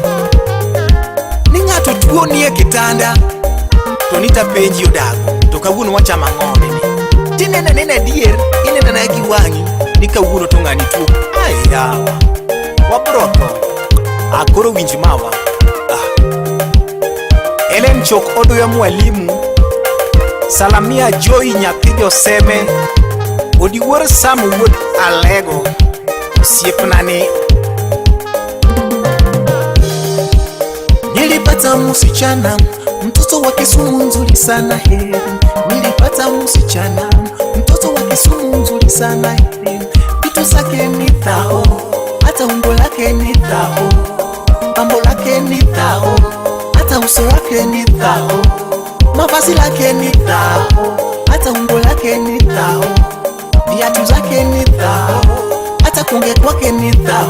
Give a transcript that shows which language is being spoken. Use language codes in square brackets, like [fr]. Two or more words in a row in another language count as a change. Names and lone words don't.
[luo] Ni ng'ato tuo nie kitanda to nita penji odago to kawuono wachama ng'ombe ni tinene nene dier inena na gi wangi ni kawuono to ng'ani tuo. Ai yawa wabrotho akoro winji mawa. Ellen Chok Odoyo Mwalimu Salamia Joy nyathi Joseme Odiwuor Sam Wuod Alego siepnani. [sw] Nilipata msichana mtoto wa Kisumu nzuri sana heri. Nilipata msichana mtoto wa Kisumu nzuri sana heri. Vitu zake ni thao, hata umbo lake ni thao, pambo lake ni thao, hata uso wake ni thao, mavazi lake ni thao, hata umbo lake ni thao, viatu zake ni thao, hata kunge kwake ni thao.